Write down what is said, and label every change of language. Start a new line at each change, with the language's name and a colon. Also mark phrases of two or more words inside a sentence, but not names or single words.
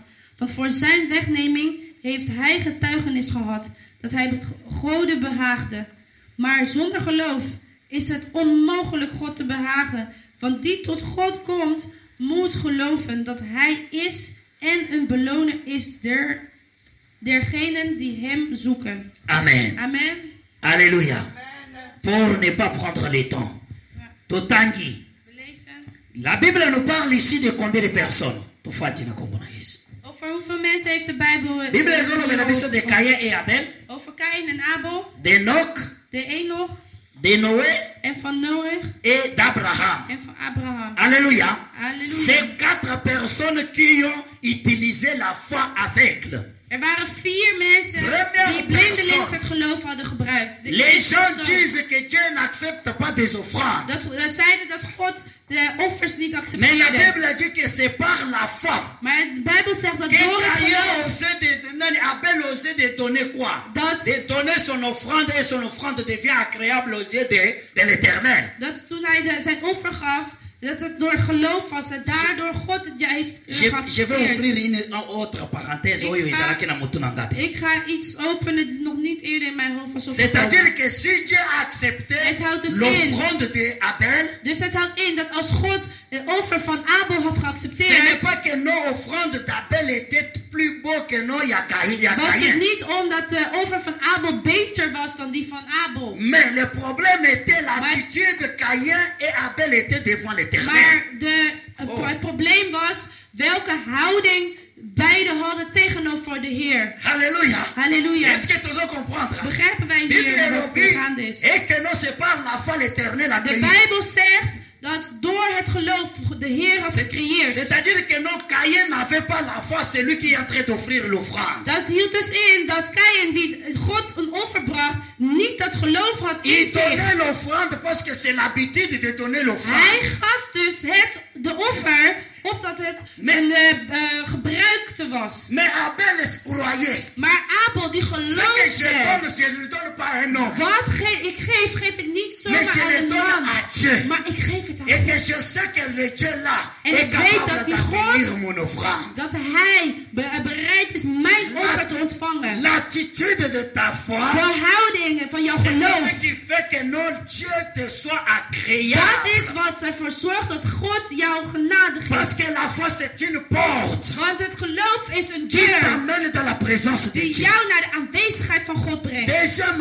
Dutch: Want voor zijn wegneming heeft hij getuigenis gehad, dat hij Goden behaagde. Maar zonder geloof is het onmogelijk God te behagen. Want die tot God komt, moet geloven dat hij is en een beloner is dergenen die hem zoeken. Amen. Amen.
French: Alléluia. Pour ne pas prendre le temps.
Lingala: Totangi.
Dutch: We lezen.
French: La Bible nous parle ici de combien de personnes?
Lingala: Tofatina kombo na Yesu.
Dutch: Over hoeveel mensen heeft de Bijbel
Lingala: Bible ezoloba na biso
French: de Caïn et Abel,
Dutch: over Kaïn en Abel,
French: d'Enoch,
Dutch: de Enoch
French: de Noé
Dutch: en van Noach
French: et d'Abraham.
Dutch: en van Abraham.
French: Alléluia.
Dutch: Halleluja.
French: C'est 4 personnes qui ont utilisé la foi aveugle.
Dutch: Er waren 4 mensen
French: Première
Dutch: die blindelings
French: persoon.
Dutch: het geloof hadden gebruikt. De
French: Les
Dutch: eerste
French: gens
Dutch: persoon.
French: disent que Dieu n'accepte pas des offrandes.
Dutch: Dat zeiden dat God de offers niet
French: Mais la
Dutch: accepteerde.
French: Bible dit que c'est par la foi
Dutch: Maar de Bijbel zegt dat
French: que
Dutch: door het
French: Caïn
Dutch: geloof
French: osait Abel osait de donner quoi?
Dutch: dat,
French: De donner son offrande et son offrande devient agréable aux yeux de l'Éternel.
Dutch: dat toen hij zijn offer gaf, dat het door geloof was en daardoor God het heeft
French: Je vais
Dutch: geaccepteerd.
French: ouvrir une autre parenthèse.
Dutch: Ik
Lingala: Oyo
Dutch: ga-
Lingala: ezalaki na mutu na ngate.
Dutch: Ik ga iets openen die nog niet eerder in mijn hoofd was
French: C'est-à-dire
Dutch: opgekomen.
French: que si Dieu a accepté
Dutch: Het houdt dus in.
French: l'offrande d'Abel,
Dutch: Dus het houdt in dat als God de offer van Abel had
French: ce n'est
Dutch: geaccepteerd,
French: pas que nos offrandes d'Abel étaient plus beaux que nos Caïn.
Dutch: was het niet omdat de offer van Abel beter was dan die van Abel.
French: Mais le problème était l'attitude de Caïn et Abel étaient devant l'Éternel.
Dutch: Maar Oh. het probleem was welke houding beide hadden tegenover de Heer.
French: Alléluia.
Dutch: Halleluja.
French: Est-ce que tu veux comprendre?
Dutch: Begrijpen wij
French: Bible
Dutch: hier wat dit, er gaande is?
French: et que non, c'est par la foi l'Éternel a
Dutch: De
French: créé.
Dutch: Bijbel zegt dat door het geloof de Heer had gecreëerd.
French: C'est-à-dire que non, Caïn n'avait pas la foi, c'est lui qui est en train d'offrir l'offrande.
Dutch: Dat hield dus in dat Kaïn die God een offer bracht, niet dat geloof had in
French: Il
Dutch: zich.
French: donnait l'offrande parce que c'est l'habitude de donner
Dutch: Hij
French: l'offrande.
Dutch: gaf dus de offer of dat het Nee. een gebruikte was.
French: Mais Abel croyait.
Dutch: Maar Abel die
French: Ce que je
Dutch: geloofde.
French: donne, je ne le donne pas à un homme.
Dutch: Ik geef het niet
French: Mais
Dutch: zomaar
French: je
Dutch: aan
French: le
Dutch: een
French: donne
Dutch: man.
French: à Dieu.
Dutch: Maar ik geef het aan
French: Et que
Dutch: God.
French: je sais que le Dieu là
Dutch: En
French: est
Dutch: ik weet dat
French: capable
Dutch: die
French: d'accueillir
Dutch: God-
French: mon offrande.
Dutch: Dat hij bereid is mijn offer te ontvangen.
French: L'attitude de ta
Dutch: De
French: foi,
Dutch: houding van jouw
French: c'est
Dutch: geloof.
French: ce qui fait que non Dieu te soit
Dutch: Dat
French: agréable.
Dutch: is wat ervoor zorgt dat God jou genade
French: Parce
Dutch: geeft.
French: que la foi c'est une porte
Dutch: Want het geloof is een
French: qui
Dutch: deur
French: t'amène dans la présence de
Dutch: die
French: Dieu.
Dutch: jou naar de aanwezigheid van God brengt.
French: Deuxième